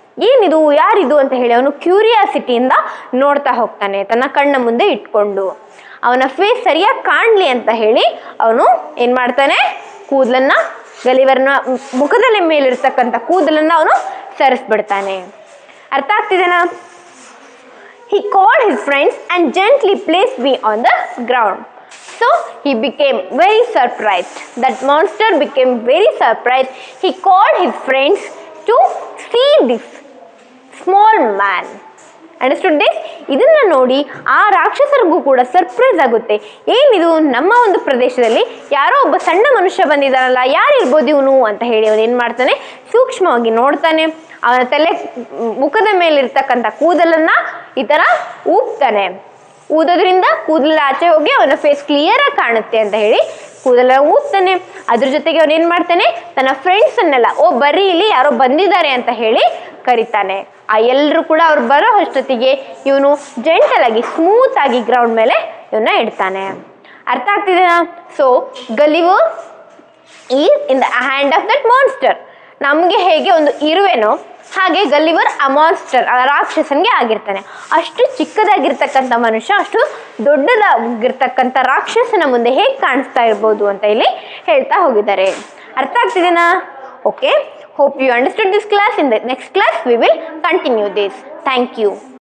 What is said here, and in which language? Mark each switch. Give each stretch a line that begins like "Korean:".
Kannada: ಏನಿದು, ಯಾರಿದು ಅಂತ ಹೇಳಿ ಅವನು ಕ್ಯೂರಿಯಾಸಿಟಿಯಿಂದ ನೋಡ್ತಾ ಹೋಗ್ತಾನೆ. ತನ್ನ ಕಣ್ಣ ಮುಂದೆ ಇಟ್ಕೊಂಡು ಅವನ ಫೇಸ್ ಸರಿಯಾಗಿ ಕಾಣಲಿ ಅಂತ ಹೇಳಿ ಅವನು ಏನು ಮಾಡ್ತಾನೆ, ಕೂದಲನ್ನು, ಗಲಿವರ್ನ ಮುಖದಲ್ಲಿ ಮೇಲಿರ್ತಕ್ಕಂಥ ಕೂದಲನ್ನು ಅವನು ಸರಿಸ್ಬಿಡ್ತಾನೆ. ಅರ್ಥ ಆಗ್ತಿದೆನಾ?
English: He called his friends and gently placed me on the ground. So he became very surprised. That monster became very surprised. He called his friends to see this small man. Understood this?
Kannada: ಇದನ್ನು ನೋಡಿ ಆ ರಾಕ್ಷಸರಿಗೂ ಕೂಡ surprise ಆಗುತ್ತೆ. ಏನಿದು, ನಮ್ಮ ಒಂದು ಪ್ರದೇಶದಲ್ಲಿ ಯಾರೋ ಒಬ್ಬ ಸಣ್ಣ ಮನುಷ್ಯ ಬಂದಿದ್ದಾನಲ್ಲ, ಯಾರಿರ್ಬೋದು ಇವನು ಅಂತ ಹೇಳಿ ಅವನು ಏನು ಮಾಡ್ತಾನೆ, ಸೂಕ್ಷ್ಮವಾಗಿ ನೋಡ್ತಾನೆ. ಅವನ ಮುಖದ ಮೇಲಿರ್ತಕ್ಕಂಥ ಕೂದಲನ್ನು ಈ ಥರ ಊದ್ತಾನೆ. ಊದೋದ್ರಿಂದ ಕೂದಲು ಆಚೆ ಹೋಗಿ ಅವನ ಫೇಸ್ ಕ್ಲಿಯರ್ ಆಗಿ ಕಾಣುತ್ತೆ ಅಂತ ಹೇಳಿ ಕೂದಲ ಊದ್ತಾನೆ. ಅದ್ರ ಜೊತೆಗೆ ಅವನೇನು ಮಾಡ್ತಾನೆ, ತನ್ನ ಫ್ರೆಂಡ್ಸನ್ನೆಲ್ಲ ಬರ್ರಿ ಇಲ್ಲಿ ಯಾರೋ ಬಂದಿದ್ದಾರೆ ಅಂತ ಹೇಳಿ ಕರಿತಾನೆ. ಆ ಎಲ್ಲರೂ ಕೂಡ ಅವ್ರು ಬರೋ ಅಷ್ಟೊತ್ತಿಗೆ ಇವನು ಜೆಂಟಲ್ ಆಗಿ ಸ್ಮೂತ್ ಆಗಿ ಗ್ರೌಂಡ್ ಮೇಲೆ ಇವನ್ನ ಇಡ್ತಾನೆ. ಅರ್ಥ ಆಗ್ತಿದೆನಾ?
English: So Gulliver is in the hand of that monster.
Kannada: ನಮಗೆ ಹೇಗೆ ಒಂದು ಇರುವೆನೋ ಹಾಗೆ ಗಲ್ಲಿವರ್ ಆ ಮಾನ್ಸ್ಟರ್ ಆ ರಾಕ್ಷಸನ್ಗೆ ಆಗಿರ್ತಾನೆ. ಅಷ್ಟು ಚಿಕ್ಕದಾಗಿರ್ತಕ್ಕಂಥ ಮನುಷ್ಯ ಅಷ್ಟು ದೊಡ್ಡದಾಗಿರ್ತಕ್ಕಂಥ ರಾಕ್ಷಸನ ಮುಂದೆ ಹೇಗೆ ಕಾಣಿಸ್ತಾ ಇರ್ಬೋದು ಅಂತ ಇಲ್ಲಿ ಹೇಳ್ತಾ ಹೋಗಿದ್ದಾರೆ. ಅರ್ಥ ಆಗ್ತಿದೆನಾ?
English: Okay, hope you understood this class. In the next class we will continue this. Thank you.